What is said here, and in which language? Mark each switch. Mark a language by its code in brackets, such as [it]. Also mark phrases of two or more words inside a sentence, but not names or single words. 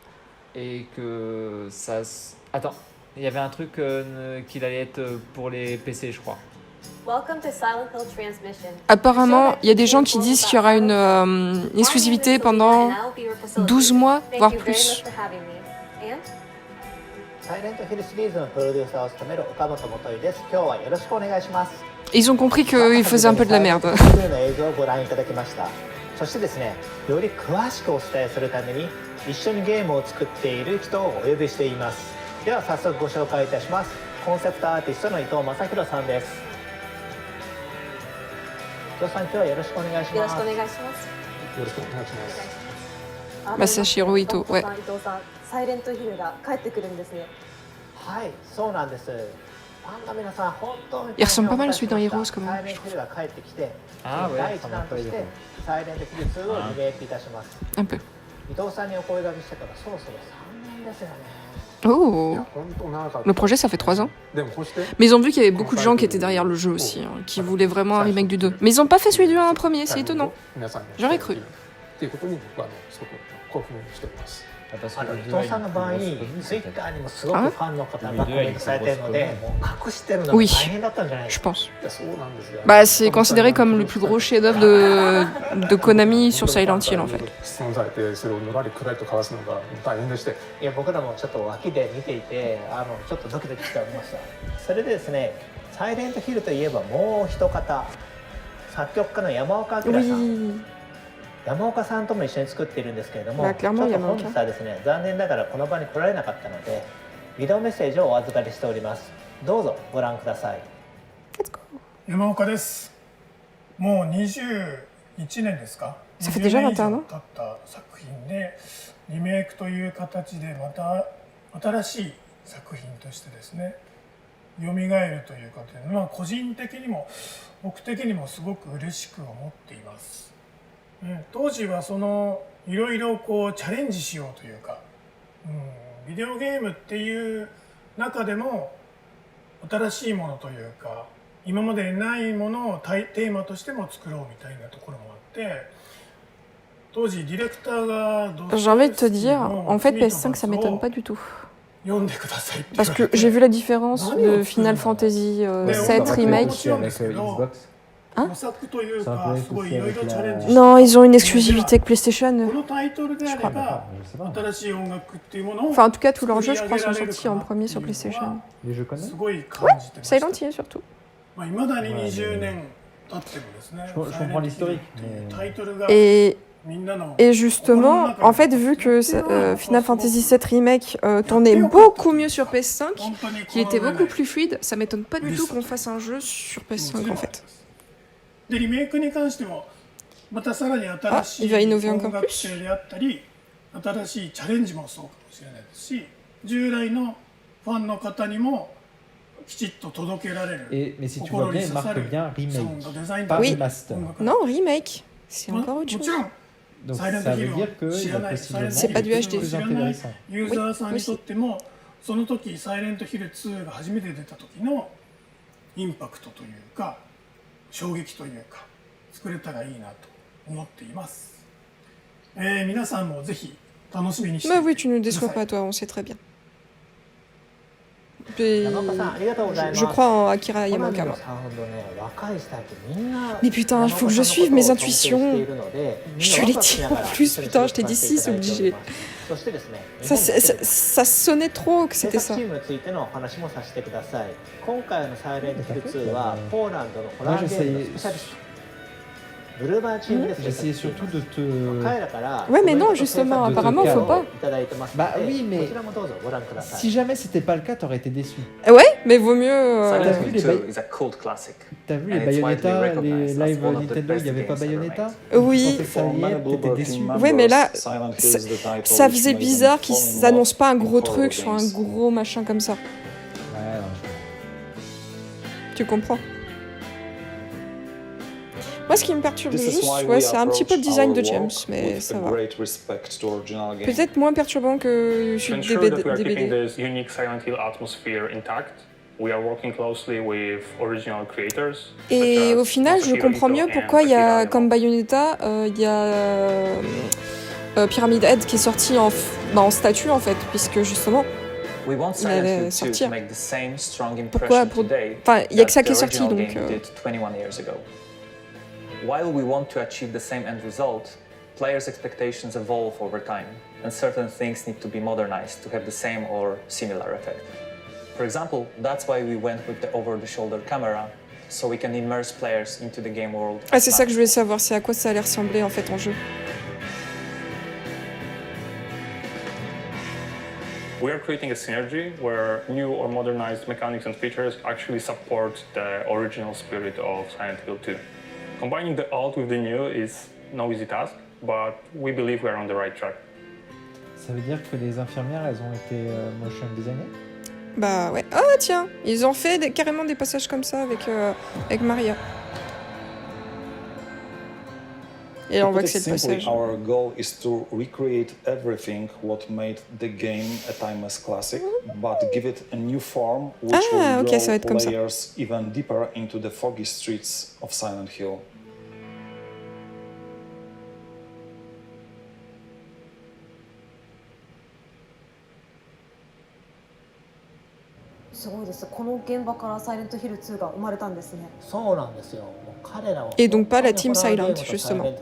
[fr] Et que ça... Attends, il y avait un truc qu'il allait être pour les PC, je crois. [en] Welcome to Silent Hill Transmission. [fr] Apparemment, il y a des gens qui disent qu'il y aura une exclusivité pendant 12 mois, voire plus. [en] And [ja] サイレントヒルシリーズのプロデューサーを務める岡本元井です。今日はよろしくお願いします。 [fr] Ils ont compris qu'il faisait un peu de la merde. [ja] 2の映像をご覧いただきました。そしてですね、より詳しくお伝えするために一緒にゲームを作っている人をお呼びしています。では早速ご紹介いたします。コンセプトアーティストの伊藤正弘さんです。伊藤さん、今日はよろしくお願いします。よろしくお願いします。よろしくお願いします。 [fr] Masashiro Ito, ouais. [ja] 伊藤さん、サイレントヒルが帰ってくるんですね。はい、そうなんです。ファンの皆さん、本当に [fr] Il ressemble pas mal à celui dans Heroes quand [ja] サ [fr] même. [ja] イレントヒルが帰ってきて、あー第一弾としてサイレントヒル2をリメイクいたします。 [fr] Un peu. [ja] 伊藤さんにお声掛けしてからそろそろ3年ですよね。 [fr] Oh, le projet ça fait 3 ans. Mais ils ont vu qu'il y avait beaucoup de gens qui étaient derrière le jeu aussi, hein, qui voulaient vraiment un remake du 2. Mais ils ont pas fait celui du 1 en premier, c'est étonnant. J'aurais cru. parce [ja] 伊藤さんの場合、ツイッターにもすごくファンの方がコメントされているので、もう隠してるのが大変だったんじゃないです [fr] Je [ja] か。 [fr] pense. Bah, c'est considéré comme le plus gros chef-d'œuvre de Konami sur Silent Hill en fait. [ja] いや、僕らもちょっと脇で見ていて、ちょっとドキドキしておりました。それでですね、サイレントヒルといえばもう一方、作曲家の山岡明さん。 [fr] Oui. [ja] 山岡さんとも一緒に作っているんですけれども、まあちょっと本日はですね、残念ながらこの場に来られなかったので、ビデオメッセージをお預かりしております。どうぞご覧ください。山岡です。もう21年ですか。 [fr] Ça fait déjà 20 21 [ja] 年以 [fr] ans [ja] 上経った作品でリメイクという形でまた新しい作品としてですね、蘇るということで、個人的にも僕的にもすごく嬉しく思っています。当時はそのいろいろこうチャレンジしようというか、ビデオゲームっていう中でも新しいものというか今までないものをテーマとしても作ろうみたいなところもあって、当時ディレクターが [fr] J'ai envie de te dire, en fait PS5 ça m'étonne pas du tout. [ja] 読んでくださいって [fr] Parce que j'ai vu la différence de Final Fantasy 7 Remake. [ja] 作というかすごいいろいろチャレンジ [fr] Non, ils ont une exclusivité avec PlayStation. [ja] このタイトルであれば新しい音楽っていうものを [fr] Enfin, en tout cas, tous leurs jeux, je crois, sont sortis en premier sur PlayStation. Les jeux connais? [ja] すごい感じてました。 [fr] Silent Hill surtout. [ja] 未だに20年経ってもですね。 [fr] Je comprends l'historique, mais [ja] タイトルが [fr] Et [ja] みんなの [fr] Et justement, en fait, vu que Final Fantasy VII Remake tournait beaucoup mieux sur PS5, [ja] 本当に [fr] qu'il était beaucoup plus fluide, ça m'étonne pas du tout qu'on fasse un jeu sur PS5 en fait. [ja] でリメイクに関してもまたさらに新しい [fr] il va innover [ja] 音 [fr] encore [ja] 楽 [fr] plus. [ja] 性であったり新しいチャレンジもそうかもしれないですし、従来のファンの方にもきちっと届けられる [fr] Mais si tu vois [ja] 心 [fr] bien, [ja] に [fr] il [ja] 刺さ [fr] marque [ja] る [fr] bien [ja] サウン [fr] remake, [ja] ドデザイン [fr] pas [ja] だ [fr] Oui. remaster. [ja] 音楽 [fr] Non, remake, c'est [ja] も [fr] encore autre [ja] もち [fr] chose. [ja] ろん [fr] Donc [ja] サイレント [fr] ça [ja] ヒ [fr] veut [ja] ルを [fr] dire qu'il [ja] 知 [fr] y [ja] ら [fr] a [ja] ない [fr] possiblement C'est pas du quelque HD. chose de [ja] 知ら [fr] plus [ja] ない [fr] intéressant. [ja] ユーザーさんにとってもその時サイレントヒル2が初めて出た時のインパクトというか衝撃というか作れたらいいなと思っています。皆さんもぜひ楽しみにしてい [fr] Bah [ja] て [fr] oui, tu nous [ja] くだ [fr] déçois [ja] さい。 [fr] pas, toi, on sait très bien. Et [ja] 山岡さん、ありがとうございます。 [fr] je crois en Akira [ja] コナミ [fr] Yamaoka. [ja] の [fr] moi. [ja] サウンドね、若い人たちみんな [fr] Mais putain, il faut que je suive mes intuitions. Je te l'ai dit en plus, putain, je t'ai dit si, c'est obligé. [ja] そしてですね、 [fr] Ça sonnait trop que [ja] 制 [fr] c'était [ja] 作 [fr] ça. [ja] チームについてのお話もさせてください。今回のサイレントヒル2はポーランドのホラーゲームのスペシャリストブルーバーチームで制作 [fr] J'essayais [ja] してい [fr] surtout [ja] ます。 [fr] de te... [ja] 彼らから [fr] Ouais, mais non, [ja] コメントと [fr] justement, [ja] 制作 [fr] apparemment, faut pas. [ja] いただいてますので、 [fr] Bah oui, mais [ja] こちらもどうぞご覧ください。 [fr] si jamais c'était pas le cas, t'aurais été déçu. Ouais, mais vaut mieux. T'as [en] Silent [fr] vu [en] Hill [fr] les [en] 2 [fr] ba- [en] is a cult classic. [fr] T'as vu [en] And [fr] les [en] it's widely [fr] Bayonetta, les [en] recognized as [fr] live [en] one of the [fr] Nintendo, il [en] best [fr] n'y avait pas [en] games ever [fr] Bayonetta? [en] made. [fr] Oui. Tu pensais que ça y est, t'étais déçu. Ouais, mais là, ça faisait bizarre qu'ils s'annoncent pas un gros truc sur un gros machin comme ça. Ouais, non. Tu comprends? Moi, ce qui me perturbe juste, ouais, c'est un petit peu le design de James, mais ça va. Peut-être moins perturbant que [en] To [fr] celui [en] ensure [fr] des [en] that we are keeping [fr] BD. [en] this unique Silent Hill atmosphere intact, we are working closely with original creators. [fr] Et [en] such [fr] au [en] as [fr] final, je [en] Masahiro [fr] comprends [en] Ito [fr] mieux [en] and [fr] pourquoi il y a, [en] Akira [fr] comme [en] Yamaoka. [fr] Bayonetta, il y a Pyramid Head qui est sorti en statue en fait, puisque justement, [en] We want [fr] Il allait [en] Silent Hill 2 [fr] sortir. [en] to make the same strong [fr] Pourquoi [en] impression today [fr] enfin, il y a que [en] that [fr] ça qui est [en] the [fr] sorti, [en] original [fr] donc. [en] game did 21 years ago. While we want to achieve the same end result, players' expectations evolve over time, and certain things need to be modernized to have the same or similar effect. For example, that's why we went with the over-the-shoulder camera, so we can immerse players into the game world. [fr] Ah, c'est ça que je voulais savoir, c'est à quoi ça allait ressembler en fait en jeu. [en] We are creating a synergy where new or modernized mechanics and features actually support the original spirit of Silent Hill 2. Combining the old with the new is no easy task, but we believe we are on the right track. [fr] Ça veut dire que les infirmières, elles ont été motion designées? Bah ouais. Ah tiens, ils ont fait carrément des passages comme ça avec Maria. Et on voit que c'est le passage. [en] Our goal is to recreate everything what made the game a timeless classic, but give it a new form which will [fr] ok, ça va être [en] draw [fr] comme ça. [en] players even deeper into the foggy streets of Silent Hill. [fr] Et donc pas la Team Silent, justement.